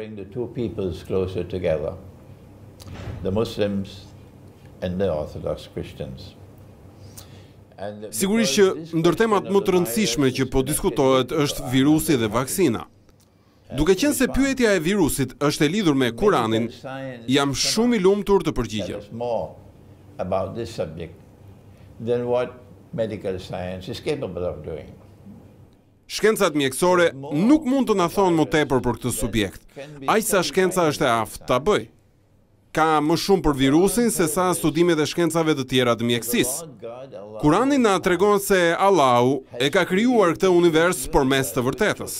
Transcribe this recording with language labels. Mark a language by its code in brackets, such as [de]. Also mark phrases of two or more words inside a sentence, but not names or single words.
[sq] Sigurisht që ndër temat më të rëndësishme që po diskutohet është virusi dhe vaksina. Duke qenë se pyetja e virusit është e lidhur me Kuranin, jam shumë i lumtur të përgjigjem. [en] About this subject than what medical science is capable of doing. [sq] Shkencat mjekësore nuk mund të na thonë më tepër për këtë subjekt, aq sa shkenca është e aftë ta bëj. Ka më shumë për virusin se sa studimet e shkencave të tjera të mjekësisë. Kurani na tregon se Allahu e ka krijuar këtë univers përmes të vërtetës.